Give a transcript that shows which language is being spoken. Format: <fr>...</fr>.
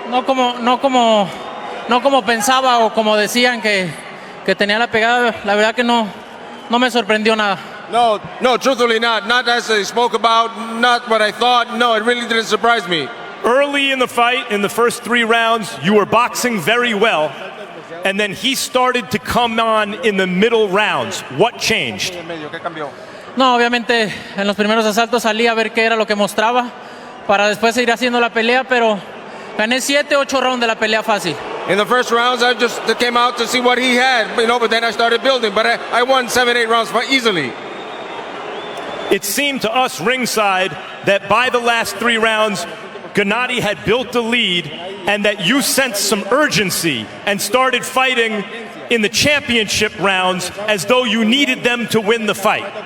<es>No como pensaba o como decían que tenía la pegada. La verdad que no me sorprendió nada.</es> <en>No, truthfully not. Not as they spoke about, not what I thought. No, it really didn't surprise me. Early in the fight, in the first 3 rounds, you were boxing very well, and then he started to come on in the middle rounds. What changed?</en> <es>No, obviamente en los primeros asaltos salí a ver qué era lo que mostraba para después seguir haciendo la pelea, pero gané 7, 8 rounds de la pelea fácil.</es> <en>In the first rounds, I just came out to see what he had, you know, but then I started building. But I won 7, 8 rounds easily. It seemed to us ringside that by the last 3 rounds, Gennady had built a lead and that you sensed some urgency and started fighting in the championship rounds as though you needed them to win the fight.</en>